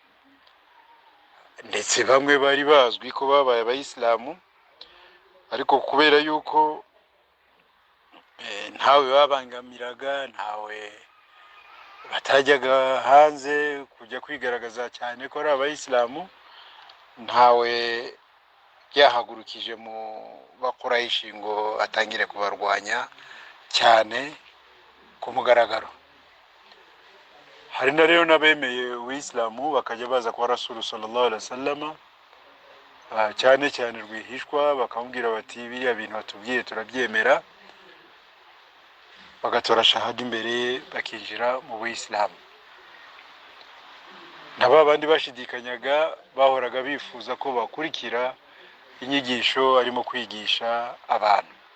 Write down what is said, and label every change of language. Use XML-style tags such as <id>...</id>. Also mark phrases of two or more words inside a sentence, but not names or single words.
<rw>ndetse bamwe bari bazwi ko babaye abayisilamu, ariko kubera yuko ntawe babangamiraga, ntawe batajyaga hanze kujya kwigaragaza cyane ko ari abayisilamu, ntawe yahagurukije mu bakuraishi ngo atangire kubarwanya cyane ku mugaragaro. Hari na rero n'abemeye uw'islamu bakajya baza kwa Rasul</rw> <ar>صلى الله عليه وسلم</ar> <rw>cyane cyane rwihishwa, bakamubwira bati biriya bintu batubwiye turabyemera, bagatora shahada imbere bakinjira mu Uislamu. Naba bandi bashidikanyaga bahoraga bifuza ko bakurikira inyigisho arimo kwigisha abantu.</rw>